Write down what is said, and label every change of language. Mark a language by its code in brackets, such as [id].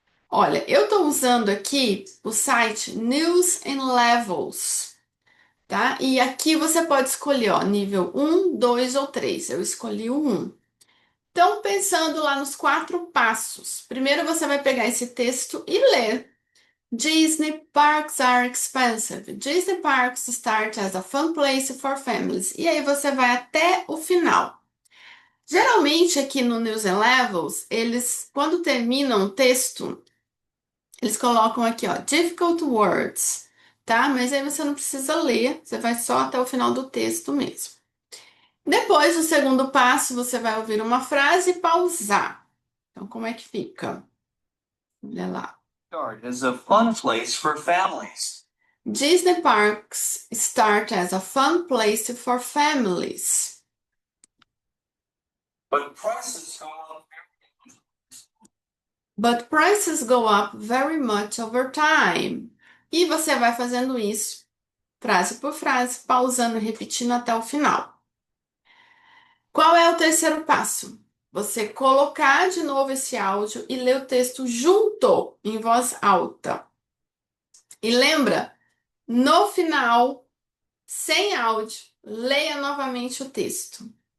[pt] Olha, eu estou usando aqui o site News and Levels, tá? E aqui você pode escolher, ó, nível um, 2 ou 3. Eu escolhi o 1. Então, pensando lá nos 4 passos. Primeiro você vai pegar esse texto e ler. [en] Disney parks are expensive. Disney parks start as a fun place for families. [pt] E aí você vai até o final. Geralmente aqui no News and Levels, eles, quando terminam o texto, eles colocam aqui, ó, [en] difficult words, [pt] tá? Mas aí você não precisa ler, você vai só até o final do texto mesmo. Depois, o segundo passo, você vai ouvir uma frase e pausar. Então, como é que fica? Olha lá. [en] Start as a fun place for families. Disney parks start as a fun place for families. But prices go up. But prices go up very much over time. [pt] E você vai fazendo isso, frase por frase, pausando e repetindo até o final. Qual é o terceiro passo? Você colocar de novo esse áudio e ler o texto junto, em voz alta. E lembra, no final, sem áudio, leia novamente o texto.